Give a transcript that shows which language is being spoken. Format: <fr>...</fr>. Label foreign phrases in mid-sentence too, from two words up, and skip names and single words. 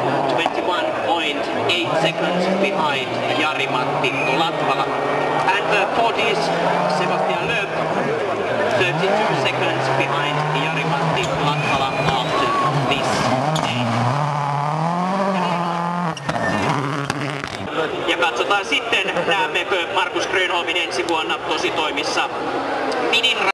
<en>21.8 seconds behind Jari-Matti Latvala, and fourth is Sebastian Loeb 32 seconds behind Jari-Matti Latvala after this day.</en> <fi>Ja katsotaan sitten, näemmekö Markus Grönholmin ensi vuonna tositoimissa minin</fi>